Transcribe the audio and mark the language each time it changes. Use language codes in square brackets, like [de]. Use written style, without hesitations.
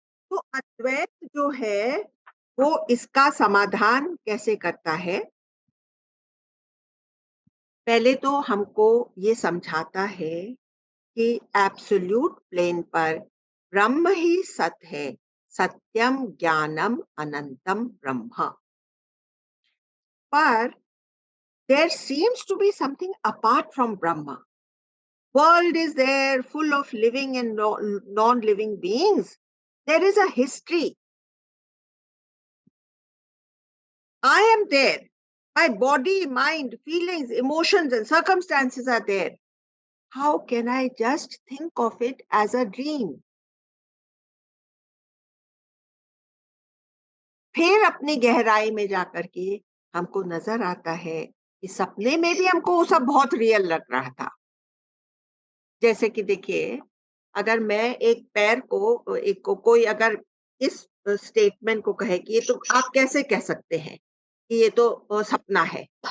[hi] तो अद्वैत जो है वो इसका समाधान कैसे करता है? पहले तो हमको ये समझाता है कि एब्सोल्यूट प्लेन पर ब्रह्म ही सत है, [sa] सत्यम ज्ञानम अनंतम ब्रह्म. [en] But there seems to be something apart from Brahma. World is there full of living and non-living beings. There is a history. I am there. My body, mind, feelings, emotions, and circumstances are there. How can I just think of it as a dream? [hi] फिर अपनी गहराई में जाकर के हमको नजर आता है कि सपने में भी हमको वो सब बहुत रियल लग रहा था. जैसे कि देखिए, अगर मैं एक पैर को कोई अगर इस स्टेटमेंट को कहे कि ये तो आप कैसे कह सकते हैं कि ये तो सपना है.